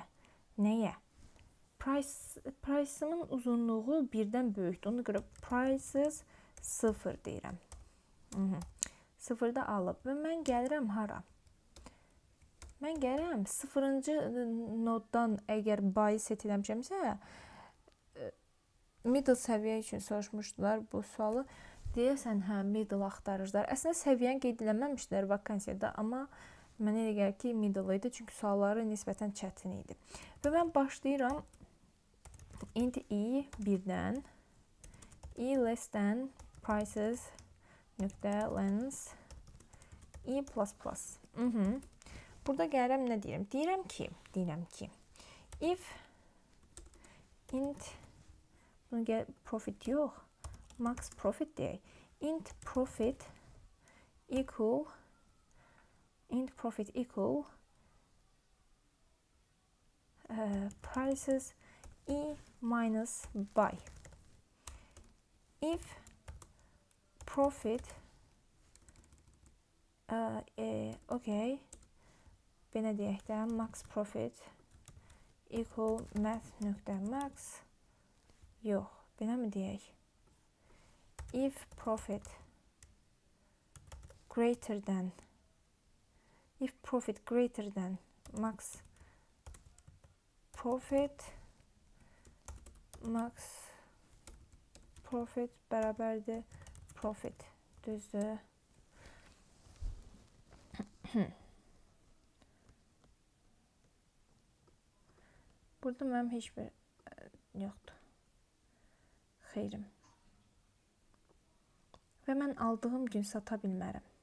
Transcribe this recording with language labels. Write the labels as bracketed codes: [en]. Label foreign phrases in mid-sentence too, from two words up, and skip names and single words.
[az] Nəyə? Price'ımın uzunluğu 1-dən böyükdür. Ona görə prices 0 deyirəm. 0-da alıb və mən gəlirəm hara? Mən gəlirəm 0-cı noddan əgər [en] buy set [az] eləmişəmsə, middle səviyyə üçün soruşmuşdular bu sualı. Deyəsən, hə, middle axtarıcılar. Əslində səviyyəni qeyd eləməmişdilər vakansiyada, amma mənə elə gəlir ki, middle idi, çünki sualları nisbətən çətin idi. Və mən başlayıram [en] int i [az] 1-dən, [en] i less than prices nöqtə lens i plus plus. [az] Burada gəlirəm nə deyirəm? Deyirəm ki, [en] if int profit [az] yox, [en] max profit [az] deyək. [en] Int profit equal prices i minus buy. If profit okay, [az] belə deyək də, [en] max profit equal math.max. [az] Yox, belə mi deyək? [en] If profit greater than max profit bərabərdir profit. [az] Düzdür. Burada mənim heç bir yoxdur. Xeyrim. Və mən aldığım gün sata bilmərəm.